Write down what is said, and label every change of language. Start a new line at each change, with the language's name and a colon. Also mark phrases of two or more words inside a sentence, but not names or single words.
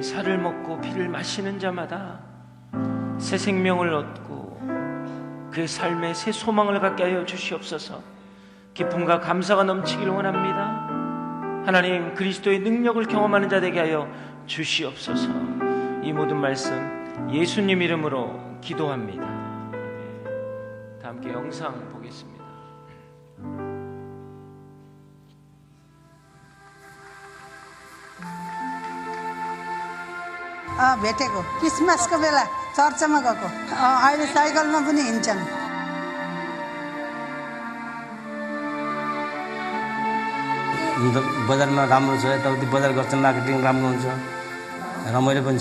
Korean: 살을 먹고 피를 마시는 자마다 새 생명을 얻고 그 삶에 새 소망을 갖게 하여 주시옵소서. 기쁨과 감사가 넘치기를 원합니다. 하나님, 그리스도의 능력을 경험하는 자 되게 하여 주시옵소서. 이 모든 말씀 예수님 이름으로 기도합니다. 다 함께 영상 보겠습니다.
Nepali: भेटेको क्रिसमसको बेला चर्चमा गएको अहिले साइकलमा पनि हिँड्छन्। बजारमा राम्रो छ, यताउति बजार गर्छन्, मार्केटिङ राम्रो हुन्छ, रमाइलो पनि छ।